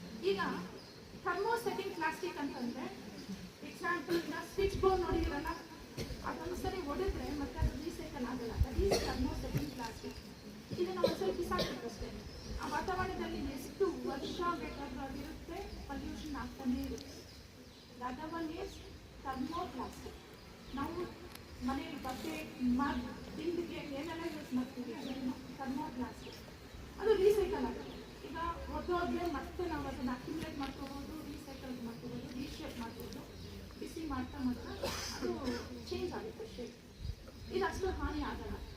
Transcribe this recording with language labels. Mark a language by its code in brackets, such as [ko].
[kn] ಈಗ ಥರ್ಮೋಸೆಟಿಕ್ ಪ್ಲಾಸ್ಟಿಕ್ ಅಂತಂದರೆ ಎಕ್ಸಾಂಪಲ್ ಈಗ ಸ್ವಿಚ್ ಬೋರ್ಡ್ ನೋಡಿದಿರಲ್ಲ, ಅದೊಂದ್ಸರಿ ಹೊಡೆದ್ರೆ ಮತ್ತೆ ಅದು ರೀಸೈಕಲ್ ಆಗಲ್ಲ. [en] That is thermosetting plastic. [kn] ಇದನ್ನು ಒಂದ್ಸರಿ ಬಿಸಾಕಬೇಕಷ್ಟೇ. ಆ ವಾತಾವರಣದಲ್ಲಿ ಎಷ್ಟು ವರ್ಷ ಬೇಕಾದರೂ ಅದಿರುತ್ತೆ, ಪಲ್ಯೂಷನ್ ಆಗ್ತಾನೇ ಇರುತ್ತೆ. [en] The other one is thermoplastic. [kn] ನಾವು ಮನೆಯಲ್ಲಿ ಬಟ್ಟೆ ತಿಂಡಿಗೆ ಏನೆಲ್ಲ ಯೂಸ್ ಮಾಡ್ತೀವಿ ಥರ್ಮೋಪ್ಲಾಸ್ಟಿಕ್, ಅದು ರೀಸೈಕಲ್ ಆಗುತ್ತೆ. ಈಗ ಹೊರಟೋದ್ರೆ ಮತ್ತೆ ನಾವು ಅದನ್ನು ಅಕ್ಯುಮುಲೇಟ್ ಮಾಡ್ಕೋಬೋದು, ರೀಸೈಕಲ್ ಮಾಡ್ಕೋಬೋದು, ರೀಶೇಪ್ ಮಾಡ್ಬೋದು. ಬಿಸಿ ಮಾಡ್ತಾ ಅದು ಚೇಂಜ್ ಆಗುತ್ತೆ ಶೇಪ್. ಇದು ಅಷ್ಟು ಹಾನಿ ಆಗಲ್ಲ.